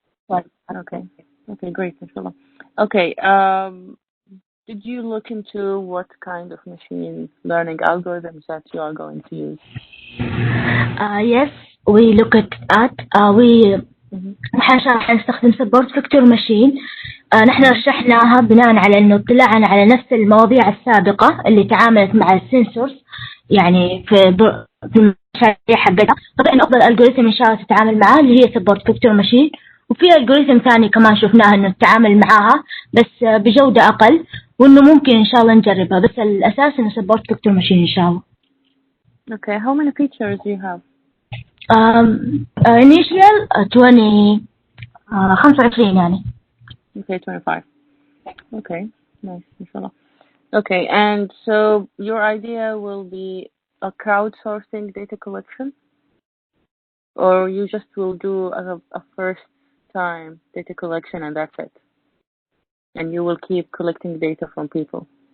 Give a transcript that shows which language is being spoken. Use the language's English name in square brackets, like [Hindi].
[English] Okay, great. Inshallah. Okay. Did you look into what kind of machine learning algorithms that you are going to use? Yes, we look at [Arabic] نحن نستخدم [English] support vector machine. [Arabic] نحن رشحناها بناء على إنه اطلعنا على نفس المواضيع السابقة اللي تعاملت مع السنسورز، يعني في المشاريع حقتها. طبعا إنه أفضل ألجوريثم إن شاء الله تتعامل معاه اللي هي support vector machine، وفي ألجوريثم ثاني كمان شفناها إنه تتعامل معاها بس بجودة أقل، وإنه ممكن إن شاء الله نجربها، بس الأساس إنه support vector machine إن شاء الله. [English] Okay, how many features do you have? Initial 25 يعني. Okay, 25. Okay, nice, inshallah. Okay, and so your idea will be a crowdsourcing data collection, or you just will do a first time data collection and that's it, and you will keep collecting data from people.